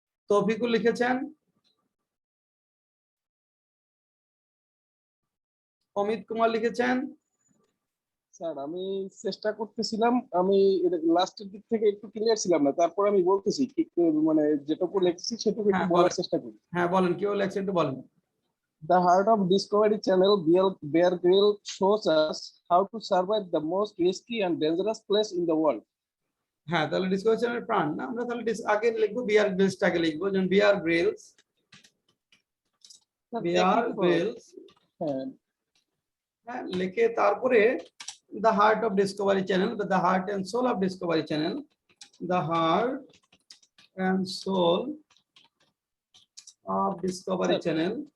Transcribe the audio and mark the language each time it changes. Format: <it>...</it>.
<bn>তৌফিকুল লিখেছেন, অমিত কুমার লিখেছেন। স্যার আমি চেষ্টা করতেছিলাম, আমি লাস্টের দিক থেকে একটু ক্লিয়ার ছিলাম না, তারপর আমি বলতেছি ঠিক মানে যেটুকু লিখেছি সেটুকু একটু হ্যাঁ বলার বলেন, চেষ্টা করি। হ্যাঁ বলেন কেউ লিখছেন একটু বলেন।</bn> <en>The Heart of Discovery channel Bear Grylls shows us how to survive the most risky and dangerous place in the world.</en> <bn>হ্যাঁ তাহলে ডিসকভারি প্রাণ না, আমরা তাহলে আগে লিখবো বিয়ার গ্রিলসটাকে লিখবো, যেমন বিয়ার গ্রিলস, বিয়ার গ্রিলস, হ্যাঁ হ্যাঁ লিখে তারপরে</bn> <en>The heart of Discovery Channel, the heart and soul of Discovery Channel, the heart and soul of Discovery Channel.</en>